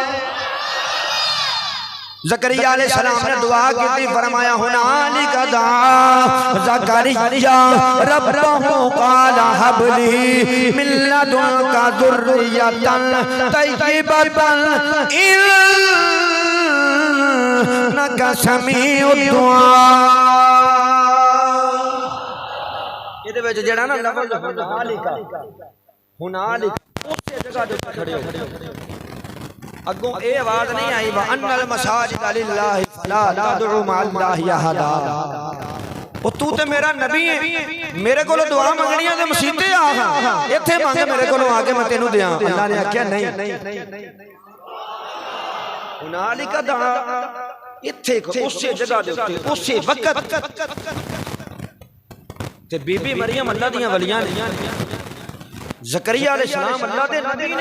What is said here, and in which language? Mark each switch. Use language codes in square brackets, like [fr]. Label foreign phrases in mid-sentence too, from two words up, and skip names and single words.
[pa] زکریا علیہ السلام نے دعا کی، فرمایا [ar] هنالك دعا زكريا ربه قال هب لي من لدنك ذرية طيبة إنك سميع الدعاء. [pa] اہدے وچ جیہڑا نا لفظ ہنالک اُسے جگہ تے کھڑے ہو، اگوں اے آواز نہیں آئی [ar] وأن المساجد لله فلا تدعوا مع الله أحدا. [pa] او تو تے میرا نبی ہے، میرے کولوں دعا منگنیاں تے مسیتے آ اتھے منگ میرے کولوں آکے میں تینوں دیاں. اللہ نے آکھیا نہیں, [ar] هنالك دعا [pa] اتھے اُسے جگہ دے اُتے اُسے وقت تے بی بی مریم اللہ دیاں ولیاں نے، زکریا علیہ السلام اللہ دے نبی نے.